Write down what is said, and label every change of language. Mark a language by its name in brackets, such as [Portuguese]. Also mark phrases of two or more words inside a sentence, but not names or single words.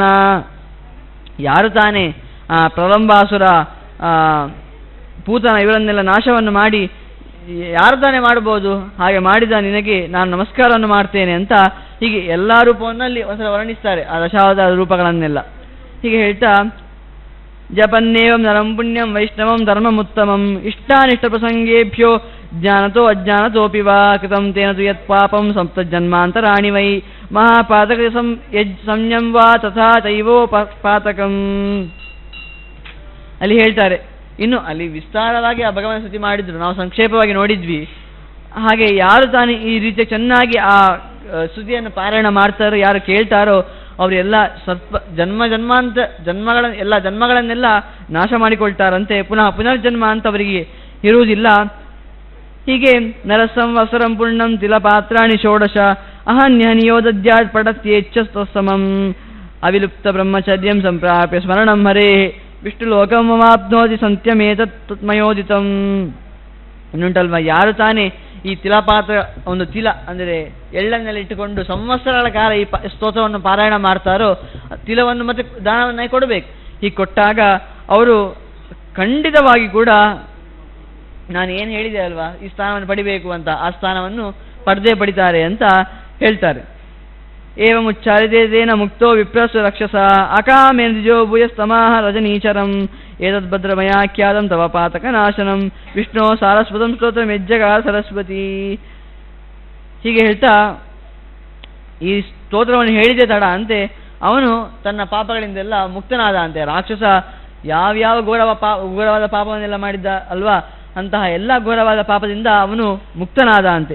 [Kannada] ಯಾರು ತಾನೇ ಆ ಪ್ರಲಂಬಾಸುರ ಪೂತನ ಇವರನ್ನೆಲ್ಲ ನಾಶವನ್ನು ಮಾಡಿ ಯಾರು ತಾನೇ ಮಾಡಬಹುದು, ಹಾಗೆ ಮಾಡಿದ ನಿನಗೆ ನಾನು ನಮಸ್ಕಾರವನ್ನು ಮಾಡ್ತೇನೆ ಅಂತ ಹೀಗೆ ಎಲ್ಲ ರೂಪವನ್ನಲ್ಲಿ ಒಂದ್ಸಲ ವರ್ಣಿಸ್ತಾರೆ, ಆ ದಶಾವತಾರ ರೂಪಗಳನ್ನೆಲ್ಲ. ಹೀಗೆ ಹೇಳ್ತಾ, [Sanskrit] ಜಪನ್ನೇವಂ ನರಂ ಪುಣ್ಯಂ ವೈಷ್ಣವಂ ಧರ್ಮಮುತ್ತಮಂ ಇಷ್ಟಾನಿಷ್ಟ ಪ್ರಸಂಗೇಭ್ಯೋ ಜ್ಞಾನತೋ ಅಜ್ಞಾನತೋಪಿ ವಾ ಕೃತಂ ತೇನ ತು ಯತ್ ಪಾಪಂ ಸಂಪ್ತಜನ್ಮಾಂತರಾಣಿ ವೈ ಮಹಾಪಾತಕ ಸಂಯಂ ವಾ ತಥಾ ತೈವೋಪಾತಕಂ. [Kannada] ಅಲ್ಲಿ ಹೇಳ್ತಾರೆ. ಇನ್ನು ಅಲ್ಲಿ ವಿಸ್ತಾರವಾಗಿ ಆ ಭಗವಂತ ಸ್ತುತಿ ಮಾಡಿದ್ರು, ನಾವು ಸಂಕ್ಷೇಪವಾಗಿ ನೋಡಿದ್ವಿ. ಹಾಗೆ ಯಾರು ತಾನೇ ಈ ರೀತಿಯ ಚೆನ್ನಾಗಿ ಆ ಸ್ತುತಿಯನ್ನು ಪಾರಾಯಣ ಮಾಡ್ತಾರೋ, ಯಾರು ಕೇಳ್ತಾರೋ ಅವರೆಲ್ಲ ಎಲ್ಲ ಜನ್ಮಗಳನ್ನೆಲ್ಲ ನಾಶ ಮಾಡಿಕೊಳ್ತಾರಂತೆ. ಪುನರ್ಜನ್ಮ ಅಂತ ಅವರಿಗೆ ಇರುವುದಿಲ್ಲ. ಹೀಗೆ [Sanskrit] ನರಸಂವತ್ಸರಂ ಪೂರ್ಣಂ ತಿಲಪಾತ್ರಾಣಿ ಷೋಡಶ ಅಹನ್ಯನಿಯೋದ್ಯಾತ್ ಪಡತ್ಯೇಚ್ಛ ತತ್ಸಮಂ ಅವಿಲುಪ್ತ ಬ್ರಹ್ಮಚರ್ಯಂ ಸಂಪ್ರಾಪ್ಯ ಸ್ಮರಣಂ ಹರೇ ವಿಷ್ಣುಲೋಕಮವಾಪ್ನೋತಿ ಸಂತ್ಯಮೇತತ್ ತತ್ಮಯೋದಿತಂ. [Kannada] ಇನ್ನುಂಟಲ್ವ, ಯಾರು ತಾನೇ ಈ ತಿಲಪಾತ್ರ, ಒಂದು ತಿಲ ಅಂದರೆ ಎಳ್ಳನ್ನೆಲ್ಲ ಇಟ್ಟುಕೊಂಡು ಸಂವತ್ಸರಗಳ ಕಾಲ ಈ ಸ್ತೋತ್ರವನ್ನು ಪಾರಾಯಣ ಮಾಡ್ತಾರೋ, ತಿಲವನ್ನು ಮತ್ತೆ ದಾನವನ್ನೇ ಕೊಡಬೇಕು. ಹೀಗೆ ಕೊಟ್ಟಾಗ ಅವರು ಖಂಡಿತವಾಗಿ ಕೂಡ ನಾನು ಏನು ಹೇಳಿದೆ ಅಲ್ವಾ, ಈ ಸ್ಥಾನವನ್ನು ಪಡಿಬೇಕು ಅಂತ, ಆ ಸ್ಥಾನವನ್ನು ಪಡೆದೇ ಪಡಿತಾರೆ ಅಂತ ಹೇಳ್ತಾರೆ. [Sanskrit] ಏವಂ ಉಚ್ಚಾರಿತೇನ ಮುಕ್ತೋ ವಿಪ್ರಸ್ವ ರಕ್ಷಸ ಅಕಾಮೇಂದ್ರಿಜೋ ಭೂಯಸ್ತಮಾಹ ರಜನೀಚರಂ ಏತದ್ಭದ್ರಮಯಾಖ್ಯಾತಂ ತವ ಪಾತಕ ನಾಶನಂ ವಿಷ್ಣು ಸಾರಸ್ವತಂ ಸ್ತೋತ್ರ ಮೆಜ್ಜಗ ಸರಸ್ವತಿ. [Kannada] ಹೀಗೆ ಹೇಳ್ತಾ ಈ ಸ್ತೋತ್ರವನ್ನು ಹೇಳಿದೆ ತಡ ಅಂತೆ ಅವನು ತನ್ನ ಪಾಪಗಳಿಂದೆಲ್ಲ ಮುಕ್ತನಾದ ಅಂತೆ. ರಾಕ್ಷಸ ಯಾವ್ಯಾವ ಘೋರವಾದ ಪಾಪವನ್ನೆಲ್ಲ ಮಾಡಿದ್ದ ಅಲ್ವಾ, ಅಂತಹ ಎಲ್ಲ ಘೋರವಾದ ಪಾಪದಿಂದ ಅವನು ಮುಕ್ತನಾದ ಅಂತೆ.